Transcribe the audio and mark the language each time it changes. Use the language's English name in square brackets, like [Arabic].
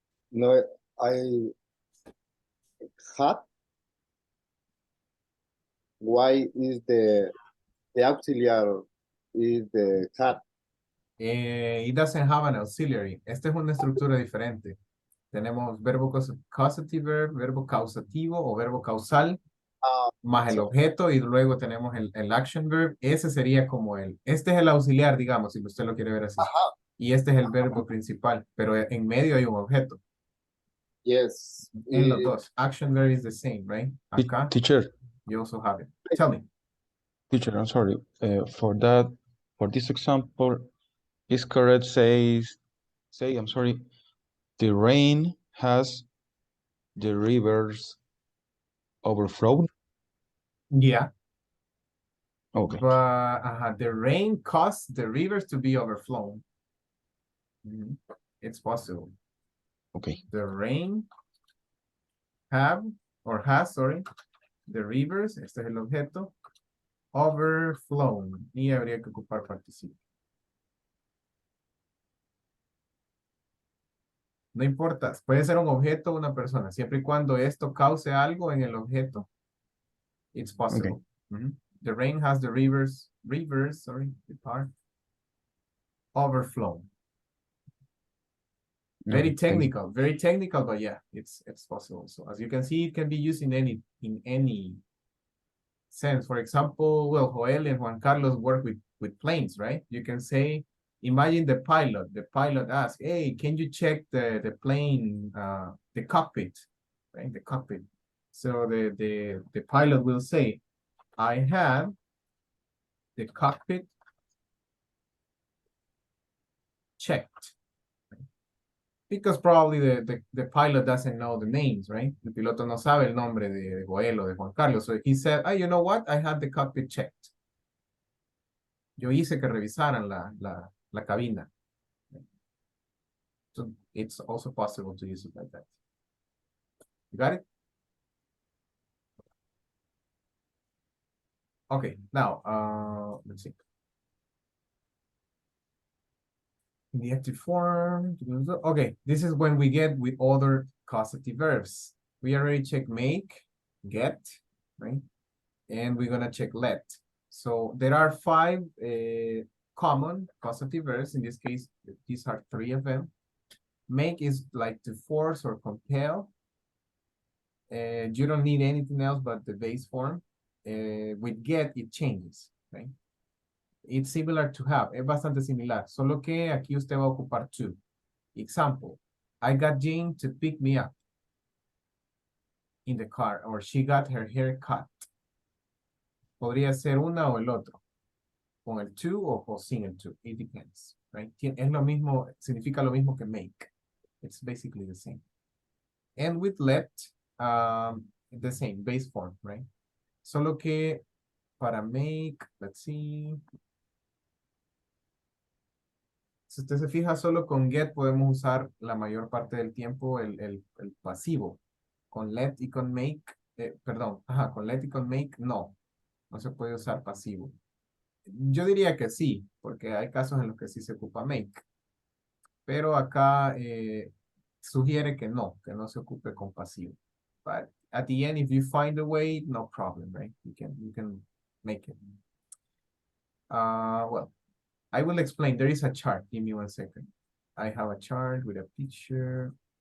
[English] No, I had. Why is the auxiliary is the had? It doesn't have an auxiliary. [Spanish] Esta es una estructura diferente. Tenemos verbo causative verb, verbo causativo o verbo causal, más el objeto, y luego tenemos el action verb. Ese sería como este es el auxiliar, digamos, si usted lo quiere ver así. Y este es el verbo principal, pero en medio hay un objeto. [English] Yes. [Spanish] En los dos. [English] Action verb is the same, right? [Spanish] Acá. [English] Teacher. You also have it. Tell me. Teacher, I'm sorry. For this example, is correct say, I'm sorry, the rain has the rivers overflowed? Yeah. Okay. But the rain caused the rivers to be overflown. Mhm. It's possible. Okay. The rain have or has, sorry, the rivers, [Spanish] este es el objeto, [English] overflown. [Spanish] Y habría que ocupar participio. No importa, puede ser un objeto o una persona, siempre y cuando esto cause algo en el objeto, [English] it's possible. Mhm. The rain has the rivers, sorry, the part, overflown. Very technical, but yeah, it's possible. So as you can see, it can be used in any sense. For example, well, Joel and Juan Carlos work with planes, right? You can say, imagine the pilot. The pilot asks, hey, can you check the plane, the cockpit, right? The cockpit. So the pilot will say, I have the cockpit checked. Because probably the pilot doesn't know the names, right? [Spanish] El piloto no sabe el nombre de Joel o de Juan Carlos. [English] So he said, you know what? I had the cockpit checked. [Spanish] Yo hice que revisaran la cabina. [English] So it's also possible to use it like that. You got it? Okay, now, let's see. In the active form, okay, this is when we get with other causative verbs. We already checked make, get, right? And we're gonna check let. So there are 5 common causative verbs. In this case, these are 3 of them. Make is like to force or compel. You don't need anything else but the base form. With get, it changes, right? It's similar to have, [Spanish] es bastante similar, solo que aquí usted va a ocupar to. [English] Example, I got Jane to pick me up in the car, or she got her hair cut. [Spanish] Podría ser una o el otro, con el to o sin el to, [English] it depends, right? [Spanish] Es lo mismo, significa lo mismo que make. [English] It's basically the same. And with let, the same, base form, right? [Spanish] Solo que para make, [English] let's see. [Spanish] Si usted se fija, solo con get podemos usar la mayor parte del tiempo el pasivo. Con let y con make, perdón, con let y con make, no se puede usar pasivo. Yo diría que sí, porque hay casos en los que sí se ocupa make. Pero acá sugiere que no se ocupe con pasivo. [English] But at the end, if you find a way, no problem, right? You can make it. Well, I will explain. There is a chart. Give me 1 second. I have a chart with a picture.